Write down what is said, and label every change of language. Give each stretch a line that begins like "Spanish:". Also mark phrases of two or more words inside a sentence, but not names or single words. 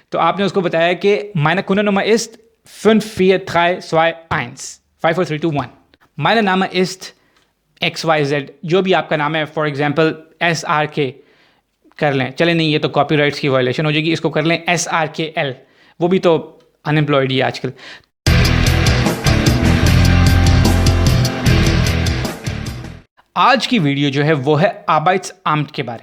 Hindi: तो आपने उसको बताया कि
German: meine Kundennummer ist 54321 54321, meine Name ist
Hindi: XYZ, जो भी आपका नाम है,
English: for example
Hindi: SRK कर लें, चले नहीं ये तो कॉपीराइट्स की वायलेशन हो जाएगी, इसको कर लें SRKL, वो भी तो अनएम्प्लॉयड ही आजकल। आज की वीडियो जो है वो है Arbeitsamt के बारे में।